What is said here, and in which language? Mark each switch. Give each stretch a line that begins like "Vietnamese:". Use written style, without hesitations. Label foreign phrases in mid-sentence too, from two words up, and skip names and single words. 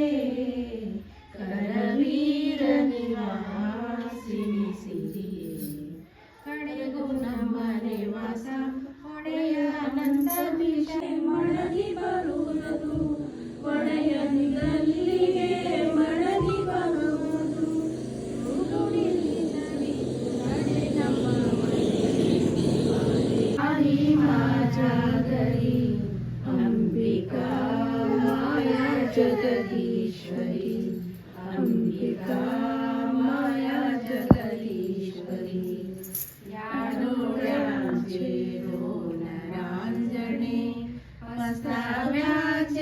Kannada: ಕರವೀರ ನಿವಾಸಿನಿ ಸಿರಿಯೇ ಕಡೆಗೂ ನಮ್ಮ ನಿವಾಸ ಒಡೆಯ ಅನಂತ ವಿಷಯ ಮಡಗಿ ಬರುವುದು ಒಡೆಯ ನಿಗಲ್ಲಿಗೆ ಮಡಗಿ ಬರುವುದು ನಡೆ ನಮ್ಮ
Marathi: जागरी अंबिका माया जगदीश्वरी अंबिका माया जगदीश्वरी या डोळ्यांचे नरांजणे मस्ताव्याचे